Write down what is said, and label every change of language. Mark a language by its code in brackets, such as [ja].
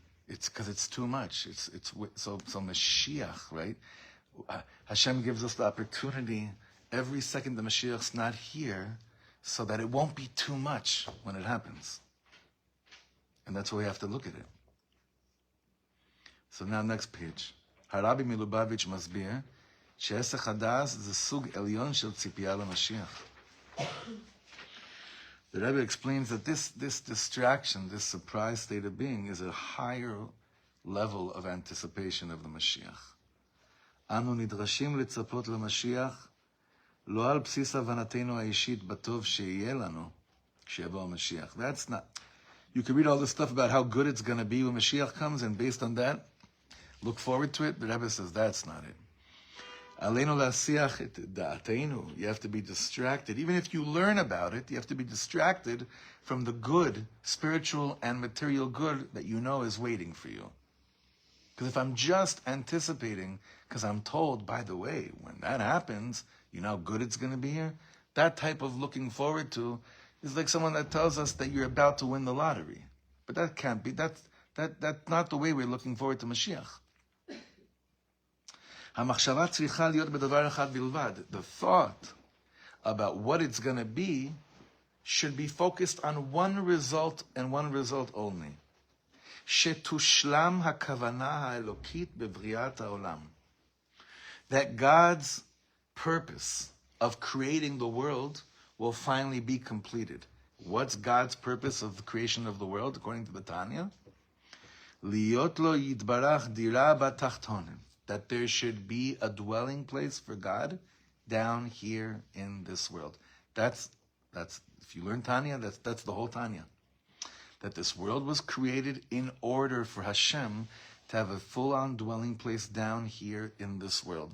[en] It's because it's too much. So Mashiach, right? Hashem gives us the opportunity every second the Mashiach's not here, so that it won't be too much when it happens. And that's why we have to look at it. So now next page. [he] הרבי מלובביץ' מסביר שהיסח הדעת זה סוג עליון של ציפייה למשיח. [en] The Rebbe explains that this distraction, this surprise state of being, is a higher level of anticipation of the Mashiach. [he] אנו נדרשים לצפות למשיח לא על בסיס הבנתנו האישית בטוב שיהיה לנו כשיבוא המשיח. [en] That's not... You can read all this stuff about how good it's going to be when Mashiach comes, and based on that, look forward to it. The Rebbe says that's not it. [he] Aleinu la'asiach et da'ateinu. [en] You have to be distracted. Even if you learn about it, you have to be distracted from the good, spiritual and material good that you know is waiting for you. Because if I'm just anticipating, because I'm told, by the way, when that happens, you know how good it's going to be here? That type of looking forward to is like someone that tells us that you're about to win the lottery. But that can't be. That's not the way we're looking forward to Mashiach. [he] המחשבה צריכה להיות בדבר אחד בלבד. [en] The thought about what it's going to be should be focused on one result and one result only. [he] שתושלם הכוונה האלוקית בבריאת העולם. [en] That God's purpose of creating the world will finally be completed. What's God's purpose of the creation of the world, according to the Tanya? [he] להיות לו יתברך דירה בתחתונים. [en] That there should be a dwelling place for God down here in this world. That's if you learn Tanya, that's the whole Tanya. That this world was created in order for Hashem to have a full-on dwelling place down here in this world.